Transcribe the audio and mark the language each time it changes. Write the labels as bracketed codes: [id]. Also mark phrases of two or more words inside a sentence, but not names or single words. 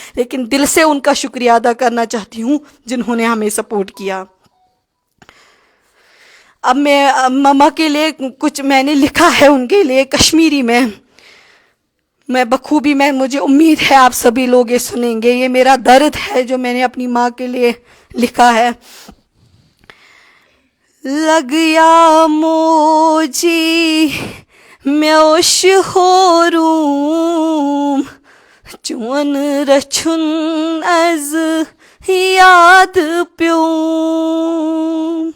[ur] لیکن دل سے ان کا شکریہ ادا کرنا چاہتی ہوں جنہوں نے ہمیں سپورٹ کیا. اب میں ماما کے لیے کچھ میں نے لکھا ہے ان کے لیے کشمیری میں بخوبی, مجھے امید ہے آپ سبھی لوگ یہ سنیں گے. یہ میرا درد ہے جو میں نے اپنی ماں کے لیے لکھا ہے. [ks] لگیا موجی میوش ہوروم چون رچھن از یاد پیوم.